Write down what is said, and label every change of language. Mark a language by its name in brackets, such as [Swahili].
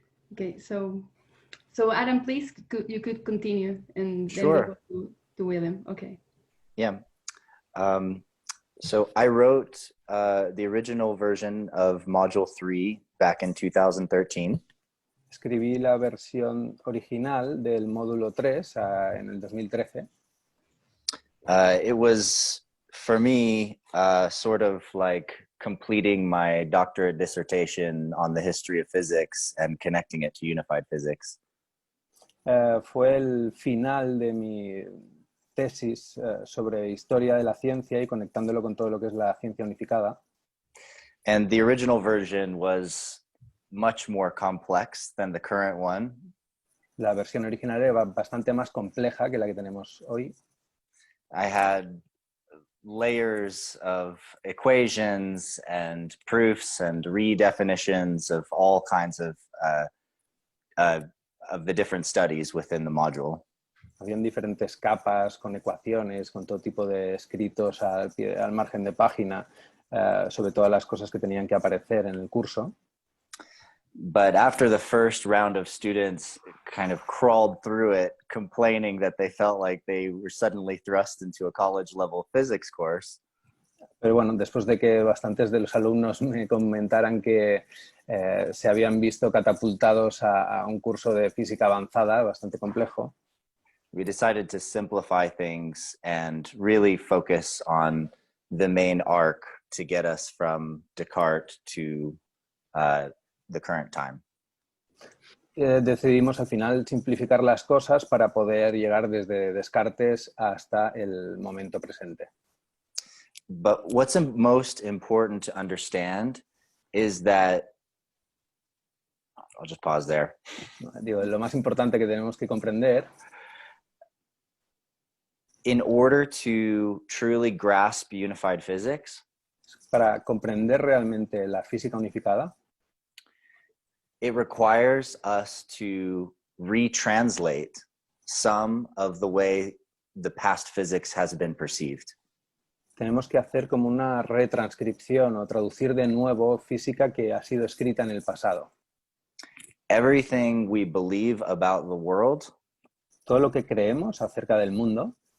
[English] Okay. So Adam, please, you could continue, and then Sure. we go to William. Okay. Yeah. So I wrote the original version of Module 3 back in 2013. [Spanish] Escribí la versión original del módulo 3 en el 2013. [English] It was, for me, sort of like completing my doctorate dissertation on the history of physics and connecting it to unified physics. [Spanish] Fue el final de mi tesis sobre historia de la ciencia y conectándolo con todo lo que es la ciencia unificada. [English] And the original version was much more complex than the current one. [Spanish] La versión original era bastante más compleja que la que tenemos hoy. [English] I had layers of equations and proofs and redefinitions of all kinds of the different studies within the module. [Spanish] Habían diferentes capas con ecuaciones, con todo tipo de escritos al margen de página sobre todas las cosas que tenían que aparecer en el curso. [English] But after the first round of students kind of crawled through it, complaining that they felt like they were suddenly thrust into a college level physics course. [Spanish] Pero bueno, después de que bastantes de los alumnos me comentaran que se habían visto catapultados a un curso de física avanzada bastante complejo, [English] we decided to simplify things and really focus on the main arc to get us from Descartes to the current time. [Spanish] Decidimos al final simplificar las cosas para poder llegar desde Descartes hasta el momento presente. [English] But what's most important to understand is that, I'll just pause there. [Spanish] Digo, lo más importante que tenemos que comprender, [English] in order to truly grasp unified physics, [Spanish] para comprender realmente la física unificada, [English] it requires us to retranslate some of the way the past physics has been perceived. [Spanish] tenemos que hacer como una retranscripción o traducir de nuevo física que ha sido escrita en el pasado. [English] Everything we believe about the world [Spanish] Todo lo que creemos acerca del mundo